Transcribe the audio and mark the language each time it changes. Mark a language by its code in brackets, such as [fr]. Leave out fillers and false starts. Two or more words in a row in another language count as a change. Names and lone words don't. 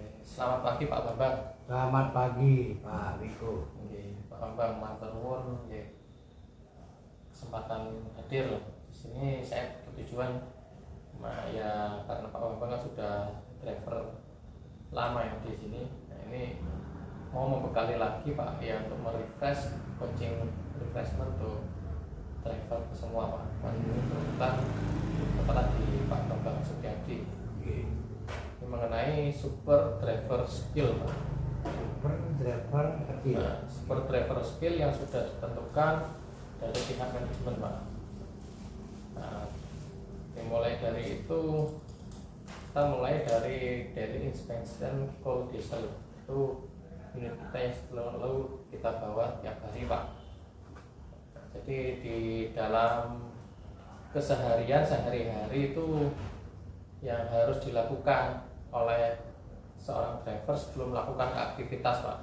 [id] Selamat pagi Pak Bambang. Selamat pagi Pak Wiko. Nggih, Pak Bambang [jv] matur nuwun [id] nggih kesempatan hadir di sini. Saya bertujuan ya karena Pak Bambang kan sudah driver lama ya di sini. Nah, ini mau membekali lagi Pak ya untuk merefresh [en] coaching refreshment [id] untuk driver semua Pak. Kita kebetulan di Pak Bambang Setiadi. Ini mengenai [en] super driver skill [id] Pak. [en] Super driver [id] kecil. Nah, [en] super driver skill [id] yang sudah ditentukan dari pihak manajemen Pak. Nah, dimulai dari itu kita mulai dari [en] daily inspection [id] call diesel itu unit kita yang selalu kita bawa tiap hari Pak. Jadi di dalam keseharian sehari-hari itu yang harus dilakukan oleh seorang driver sebelum melakukan aktivitas Pak.